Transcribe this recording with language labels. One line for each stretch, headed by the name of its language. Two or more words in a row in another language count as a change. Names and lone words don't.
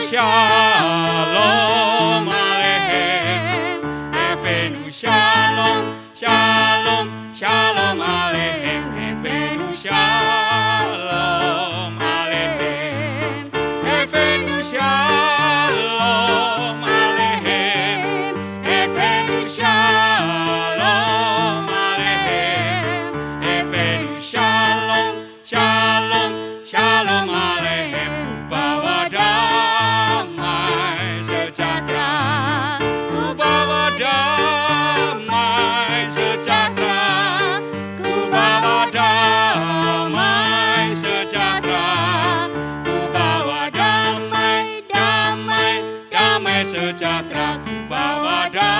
Hebrew: שלום עליכם, הבאנו שלום, שלום, שלום עליכם, הבאנו שלום עליכם, הבאנו שלום עליכם, הבאנו שלום עליכם, הבאנו שלום, שלום, שלום עליכם.
Indonesian: Bawa damai sejahtera, ku bawa damai sejahtera, ku bawa damai sejahtera, ku bawa damai, damai, damai sejahtera, ku bawa